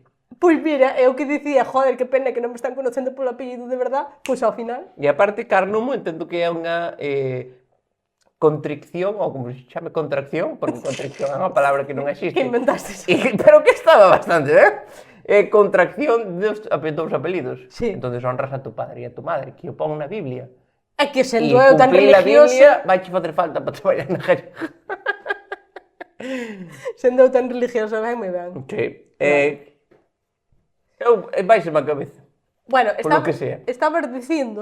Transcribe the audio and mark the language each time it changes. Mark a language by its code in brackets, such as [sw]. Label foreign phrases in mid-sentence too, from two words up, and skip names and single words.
[gl] Pois mira, é o que dicía, joder, que pena [es] que non me están conocendo polo apellido de verdad, [gl] pois ao final. E aparte, Carla Numo entendo que é unha contricción, ou como se chame, contracción, porque contricción é unha palabra que non existe. Que inventaste. Pero que estaba bastante, contracción dos apelidos. Sí. [es] Entonces honras a tu padre e a tu madre, [gl] que o pon na Biblia. É que E sendo eu tan [es] cumplir a Biblia [gl] religiosa, vai che facer falta para traballar na gallega. sendo eu tan religiosa, ben, moi ben. Sí. Vaise-me a cabeza. Bueno, Polo [es] que sea. [gl] estabas dicindo...